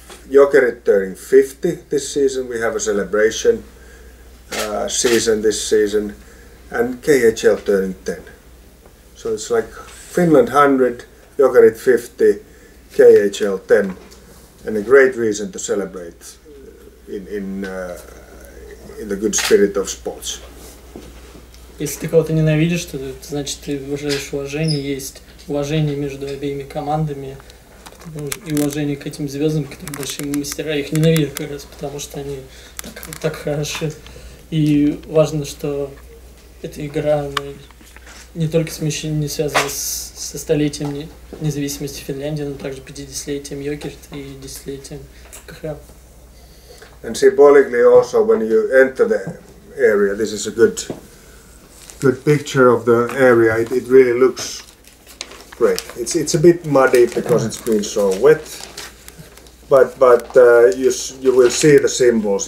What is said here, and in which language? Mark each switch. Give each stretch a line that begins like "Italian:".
English: Yokkerit turning 50 this season. We have a celebration season this season, and KHL turning 10. So it's like Finland 100, Yokkerit 50, KHL 10, and a great reason to celebrate in the good spirit of sports.
Russian: Если ты кого-то ненавидишь, то значит ты выражаешь уважение, есть уважение между обеими командами и уважение к этим звездам, которые большие мастера. Их ненавидят как раз потому, что они так хороши. И важно, что эта игра она не только не связана со столетием независимости Финляндии, но также 50-летием Йокерита и 10-летием КХЛ.
English: And symbolically also, when you enter the area, this is a good picture of the area. It really looks great. It's a bit muddy because it's been so wet, but you will see the symbols.